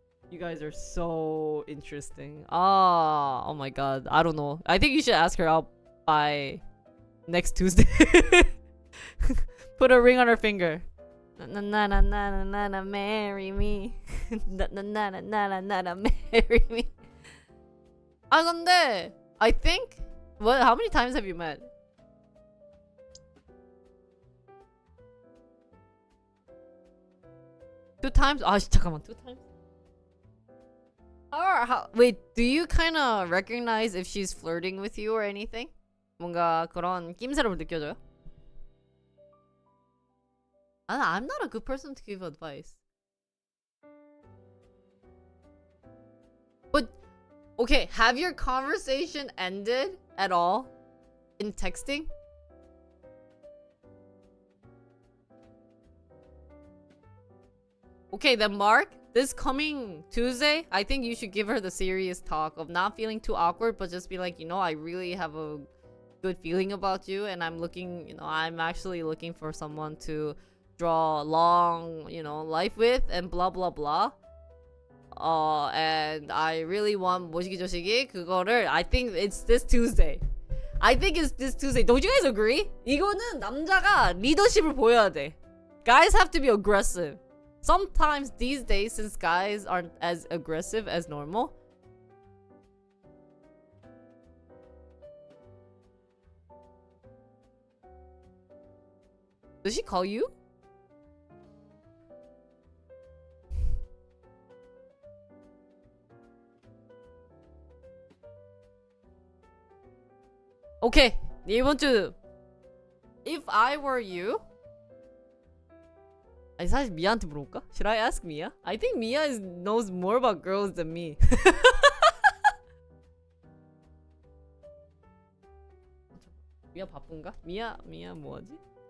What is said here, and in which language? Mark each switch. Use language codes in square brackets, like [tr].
[en] You guys are so interesting oh my god I don't know I think you should ask her out by next Tuesday put a ring on her finger na na na na na na marry me na na na na na na marry me [ko] 근데 [en] I think what how many times have you met? Two times? [ko] 잠깐만 [en] 2 times? wait do you kind of recognize if she's flirting with you or anything? [ko] 뭔가 그런 낌새를 느껴져요? [en] I'm not a good person to give advice. But okay, have your conversation ended at all in texting? Okay, then Mark, this coming Tuesday, I think you should give her the serious talk of not feeling too awkward, but just be like, you know, I really have a good feeling about you, and I'm looking, you know, I'm actually looking for someone to draw long, you know, life with, and blah blah blah. And I really want [ko] 모시기 조시기 그거를 [en] I think it's this Tuesday. I think it's this Tuesday. Don't you guys agree? [ko] 이거는 남자가 리더십을 보여야 돼. [en] Guys have to be aggressive. Sometimes these days, since guys aren't as aggressive as normal. Does she call you? [ko] Okay, 이번 주 [en] if I were you [ko] 아니 사실 미아한테 물어볼까? [en] Should I ask Mia? I think Mia knows more about girls than me. [ko] 미아 바쁜가? 미아 뭐하지?